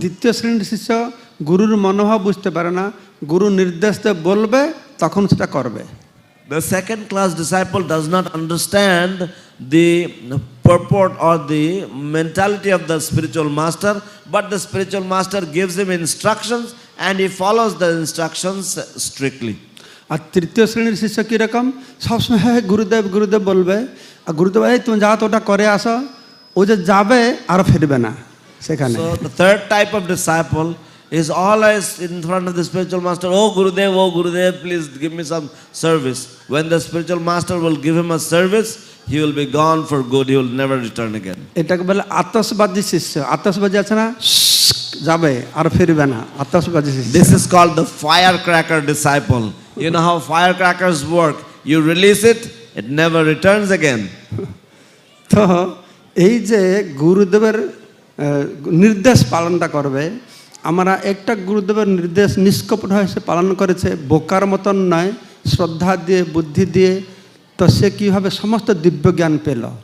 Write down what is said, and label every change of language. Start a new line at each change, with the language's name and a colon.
Bangla: দ্বিতীয় শ্রেণীর শিষ্য গুরুর মনোভাব বুঝতে পারে না, গুরু নির্দেশ দিয়ে বলবে তখন সেটা করবে।
English: The second class disciple does not understand the purport or the mentality of the spiritual master, but the spiritual master gives him instructions and he follows the instructions strictly.
Bangla: আর তৃতীয় শ্রেণীর শিষ্য কীরকম? সবসময় হ্যাঁ গুরুদেব গুরুদেব বলবে, আর গুরুদেব এই তুমি যাও তো ওটা করে আসো, ও যে যাবে আর ফিরবে না সেখানে।
English: So the third type of disciple is always in front of the spiritual master, oh Gurudev, please give me some service. When the spiritual master will give him a service, he will be gone for good, he will never return again.
Bangla: এটাকে বলে আতশবাজি শিষ্য। আতশবাজি আছে না, যাবে আর ফিরবে না, আতশবাজি শিষ্য।
English: This is called the firecracker disciple. You know how firecrackers work? You release it, it never returns again.
Bangla: তো এই যে গুরুদেবের নির্দেশ পালনটা করবে, আমরা একটা গুরুদেবের নির্দেশ নিষ্কপট হয়ে সে পালন করেছে, বোকার মতন নয়, শ্রদ্ধা দিয়ে বুদ্ধি দিয়ে, তো সে কীভাবে সমস্ত দিব্য জ্ঞান পেল।